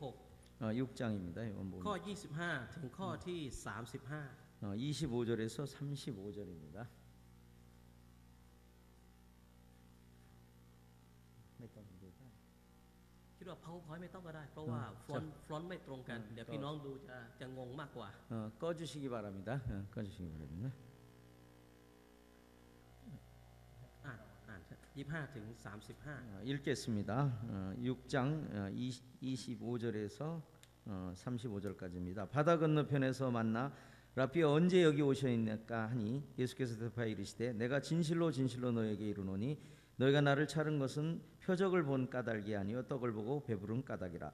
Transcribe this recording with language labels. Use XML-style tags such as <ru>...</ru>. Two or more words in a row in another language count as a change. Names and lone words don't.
<ko>6장입니다.</ko> <th>6 ข้อ</th> <ko>요한복음</ko> <th>25 ถึงข้อที่ 35</th> <ko>25절에서 35절입니다.</ko> <th>คิดว่า PowerPoint ไม่ต้องก็ได้ เพราะว่าฟอนต์ไม่ตรงกัน เดี๋ยวพี่น้องดูจะงงมากกว่า</th> <ko>꺼주시기 바랍니다. 꺼주시기 바랍니다.</ko> <th>อ่าน25 ถึง 35</th> <ko>읽겠습니다. 6장 25절에서 35절까지입니다. 바다 건너편에서 만나 라삐 언제 여기 오셨나까 하니 예수께서 대답하여 이르시되 내가 진실로 진실로 너에게 이르노니 너희가 나를 찾은 것은 표적을 본 까닭이 아니요 떡을 보고 배부른 까닭이라.</ko>